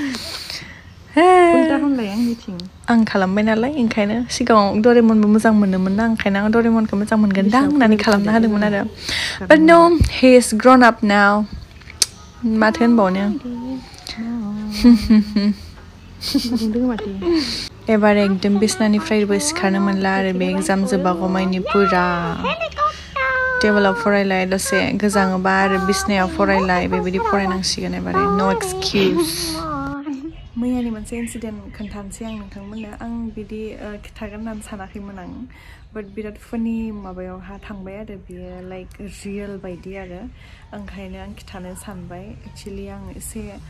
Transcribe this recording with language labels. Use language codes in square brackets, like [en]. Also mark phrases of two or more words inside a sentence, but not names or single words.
[brx] आं खालामबाय नालाय ओंखायनो सिगाङाव डरेमनबो मोजां मोनोमोन ना ओंखायनो आं डरेमनखौ मोजां मोनगोनदां होननानै खालामना होदोंमोन आरो [en] but no he is grown up now [brx] माथो होनबावनो एबार एकदम बिसनानिफ्रायबो सिखारनो मोनला आरो बे एग्जाम जोबागौमानि पुरा टेबोलाव फरायलाय दसे गोजाङोबा आरो बिसनायाव फरायलाय बेबायदि फरायनांसिगोन एबारे नो एक्सकिउज मैयानि मोनसे इन्सिडेन्ट खोन्थानोसै आं नोंथांमोननो आं बिदि खिथागोन होननानै सानाखैमोन आं बाट बिराद फानि माबायावहा थांबाय आरो बियो [en] like real [brx] बायदि आरो ओंखायनो आं खिथानो सानबाय एक्चुवेलि आं एसे